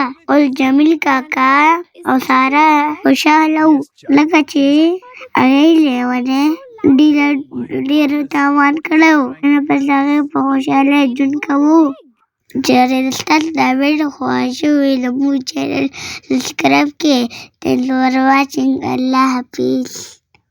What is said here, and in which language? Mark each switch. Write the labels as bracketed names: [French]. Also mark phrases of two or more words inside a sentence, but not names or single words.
[Pashto] اوس جمیل کاکا او ساره خوشحاله وو لکه چې هغې لیونۍ ډېر تاوان کړی و. نن پس د هغې په خوشحالۍ ژوند کوو. چېرې ستاسو دا ویډیو خوښه وي زموږ چینل سبسکرایب کړئ. [English] Thanks for watching. [Pashto] الله حافظ.